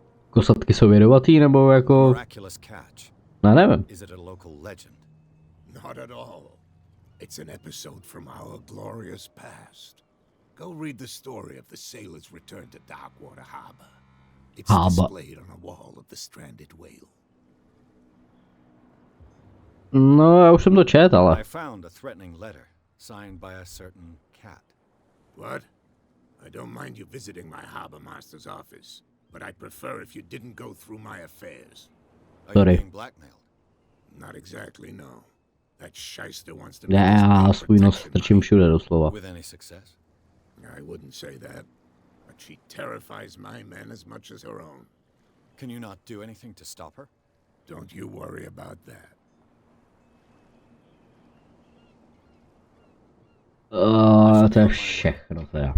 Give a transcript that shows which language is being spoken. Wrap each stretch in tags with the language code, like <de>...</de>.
<cs>Kosatky jsou jedovatý, nebo jako...</cs> <en>Miraculous catch.</en> <cs>No, nevím.</cs> <en>Is it a local legend? Not at all. It's an episode from our glorious past. Go read the story of the sailor's return to Darkwater Harbor. It's displayed on a wall of the stranded whale.</en> <cs>No, já už jsem to četl, ale...</cs> <en>I found a threatening letter signed by a certain cat. What? I don't mind you visiting my harbor master's office, but I'd prefer if you didn't go through my affairs. Are you being blackmailed? Not exactly, no. That shyster wants to...</en> <cs>Já svůj nos strčím všude doslova.</cs> <en>With any success? I wouldn't say that, but she terrifies my men as much as her own. Can you not do anything to stop her? Don't you worry about that.</en> <cs>To je všechno teda.</cs>